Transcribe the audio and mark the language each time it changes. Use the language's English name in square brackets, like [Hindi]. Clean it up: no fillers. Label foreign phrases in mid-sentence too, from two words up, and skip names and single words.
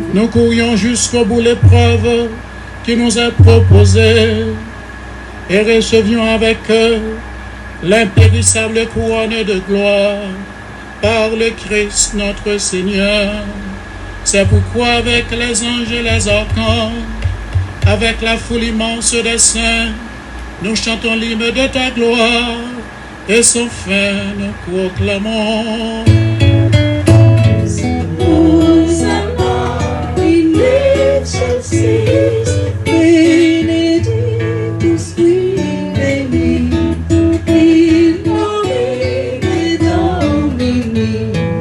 [French] Nous courions jusqu'au bout l'épreuve qui nous est proposée et recevions avec eux l'impérissable couronne de gloire par le Christ notre Seigneur. C'est pourquoi avec les anges et les archanges, avec la foule immense des saints, nous chantons l'hymne de ta gloire et sans fin nous proclamons. [Latin] Hosanna in excelsis, benedictus qui venit in nomine Domini.